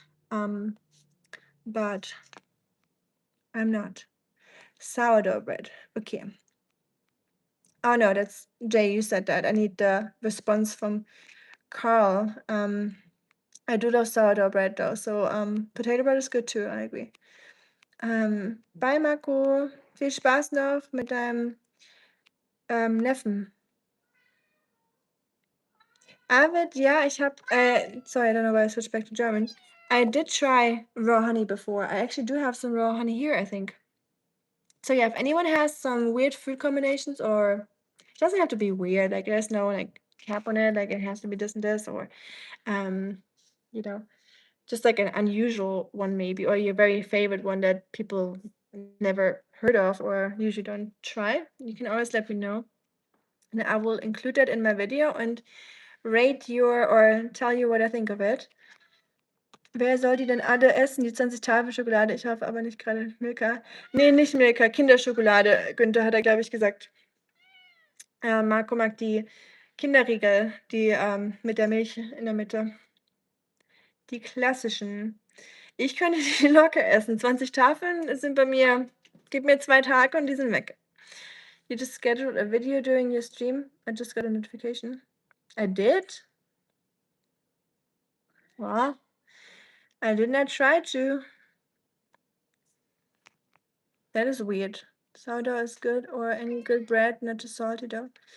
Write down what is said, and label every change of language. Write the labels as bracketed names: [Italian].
[English] But I'm not. Sourdough bread. Okay. Oh no, that's Jay. You said that. I need the response from Carl. I do love sourdough bread though, so potato bread is good too. I agree. Bye, Marco. [German] Viel Spaß noch mit deinem Neffen. [English] Avid, yeah, [German] ich habe, [English] sorry, I don't know why I switched back to German. I did try raw honey before. I actually do have some raw honey here, I think. So yeah, if anyone has some weird food combinations, or it doesn't have to be weird, like there's no like cap on it, like it has to be this and this, or you know, just like an unusual one maybe, or your very favorite one that people never heard of or usually don't try, you can always let me know. And I will include that in my video and rate your or tell you what I think of it. [German] Wer soll die denn alle essen? Die 20 Tafeln Schokolade. Ich hoffe aber nicht gerade Milka. Nee, nicht Milka. Kinderschokolade. Günther hat er, glaube ich, gesagt. Marco mag die Kinderriegel, die mit der Milch in der Mitte. Die klassischen. Ich könnte die locker essen. 20 Tafeln sind bei mir, gib mir 2 Tage und die sind weg. [English] You just scheduled a video during your stream? I just got a notification. I did? Well, I did not try to. That is weird. Sourdough is good, or any good bread, not too salty though.